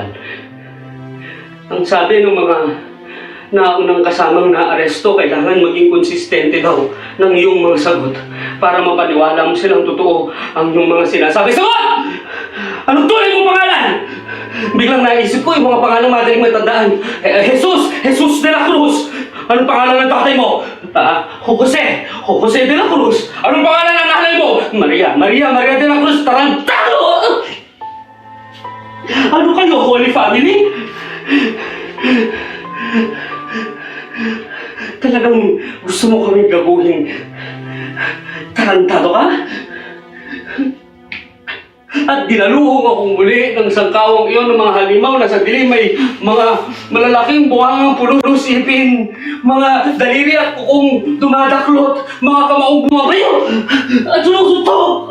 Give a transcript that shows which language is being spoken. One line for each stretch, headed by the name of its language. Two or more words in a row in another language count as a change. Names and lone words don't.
Filipino: Ang sabi ng mga naunang kasamang naaresto, kailangan maging konsistente daw ng iyong mga sagot para mapaniwala mo silang totoo ang iyong mga sinasabi. Sagot! Anong tunay mong pangalan? Biglang naisip ko yung mga pangalang madaling matandaan. Jesus de la Cruz. Anong pangalan ng tatay mo? Jose de la Cruz. Anong pangalan ng nanay mo? Maria de la Cruz. Tarantado! Ano kayo, Holy Family? Talagang gusto mo kami gaguhin. Tarantado ka? At dinaluhong akong muli ng sangkawang iyon ng mga halimaw na sa dilim may mga malalaking buhangang pulos ipin, mga daliri at kukong dumadaklot, mga kamaong bumabayo at sulusuntok.